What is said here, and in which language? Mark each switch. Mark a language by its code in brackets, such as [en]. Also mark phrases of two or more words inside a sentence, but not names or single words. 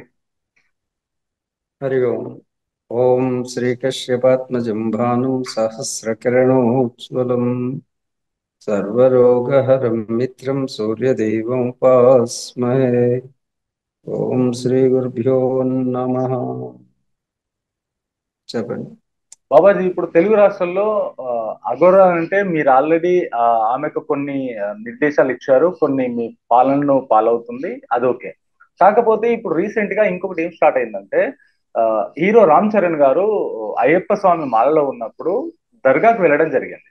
[sa] हरि ओम। ओम श्री कश्यपात्मजं भानुं सहस्रकिरणोज्ज्वलं सर्वरोगहरं मित्रं सूर्यदेवमुपास्महे। ओम श्री गुरुभ्यो नमः। [te] చెప్పండి। బాబాజీ, ఇప్పుడు తెలుగు రాష్ట్రాల్లో అఘోరా అంటే మీరు ఆల్రెడీ ఆమెకు కొన్ని నిర్దేశాలు ఇచ్చారు, కొన్ని మీ పాలనను పాలవుతుంది, అది ఓకే. కాకపోతే ఇప్పుడు రీసెంట్ గా ఇంకొకటి ఏం స్టార్ట్ అయిందంటే, ఆ, హీరో రామ్ చరణ్ గారు అయ్యప్ప స్వామి మాలలో ఉన్నప్పుడు దర్గాకు వెళ్ళడం జరిగింది.